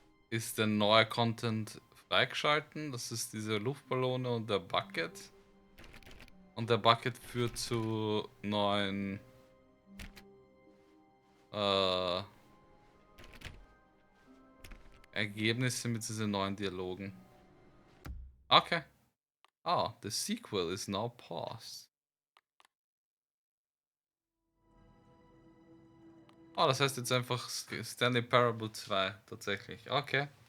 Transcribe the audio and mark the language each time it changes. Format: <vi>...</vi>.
<de>Ist der neue Content freigeschalten. Das ist diese Luftballone und der Bucket. Und der Bucket führt zu neuen... Ergebnisse mit diesen neuen Dialogen. Okay.</de> <en>Ah, the sequel is now paused.</en> <de>Oh, das heißt jetzt einfach Stanley Parable 2, tatsächlich. Okay.</de>